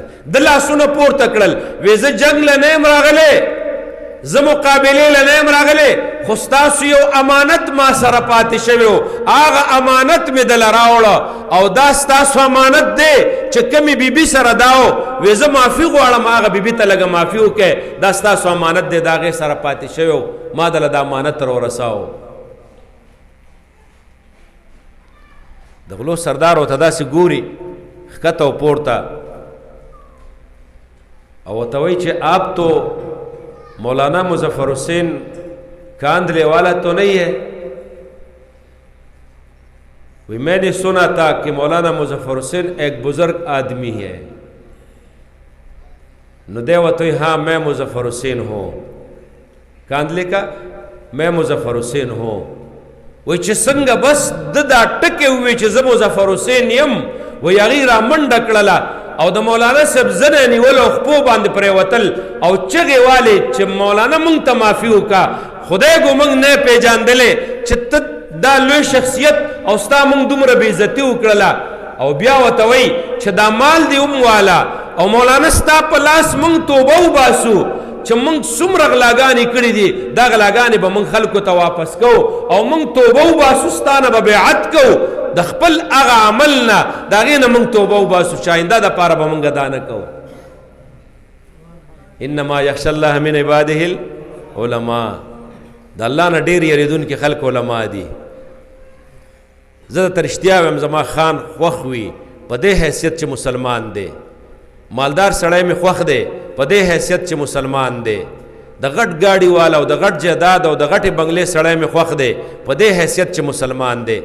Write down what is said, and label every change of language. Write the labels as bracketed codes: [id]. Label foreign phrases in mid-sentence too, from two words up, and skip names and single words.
[ps] ده لاسونه پورته کړل، وی زه جنګ له نه یم راغلی، زه مقابلې له نه یم راغلی، خو ستاسو یو امانت ما سره پاتې شوی و، هغه امانت مې دله راوړه او دا ستاسو امانت دی چې کمې بیبي سره دا و، وی زه معافي غواړم هغه بیبي ته لږه معافي وکړئ، دا ستاسو امانت دی، د هغې سره پاتې شوی و، ما دله دا امانت را ورساو. د غلو سردار ورته داسې ګوري ښکته او پورته او ورته وایي چې [ur] آپ تو مولانا مظفر حسین کاندھلے والا تو نہیں ہے؟ وی میں نے سنا تھا کہ مولانا مظفر حسین ایک بزرگ آدمی ہے. [ps] نو دے وتوی [ur] ہاں میں مظفر حسین ہوں. کاندھلے کا میں مظفر حسین ہوں. [ps] وی چې څنګه بس د دا ټکې ووی چې زه مظفر حسین یم، وی هغې را منډه کړله او د مولانا صاحب زنه یې نیول او خپو باندې پرېوتل او چغې والې چې مولانا مونږ ته معافي وکړه، خدای ګو مونږ نه پیژاندلې چې ته دا لوی شخصیت او ستا مونږ دومره بېعزتي وکړله. او بیا ورته وایي چې دا مال دې والا او مولانا ستا په لاس مونږ توبه وباسو چې مونږ څومره غلاګانې کړي دي، دا غلاګانې به مونږ خلکو ته واپس کوو او مونږ توبه وباسو، ستا نه به بیعت کوو، د خپل هغه عمل نه د هغې نه مونږ توبه وباسو چې آینده دپاره به مونږ دا نه کوو. [ar] انما یخشى الله من عباده العلماء. [ps] د الله نه ډېر یریدونکي خلک علما دي. زه درته رښتیا وایم زما خان خوښ وي په دې حیثیت چې مسلمان دی، مالدار سړی مې خوښ دی په دې حیثیت چې مسلمان دی، د غټ ګاډي والا او د غټ جایداد او د غټې بنګلې سړی مې خوښ دی په دې حیثیت چې مسلمان دی.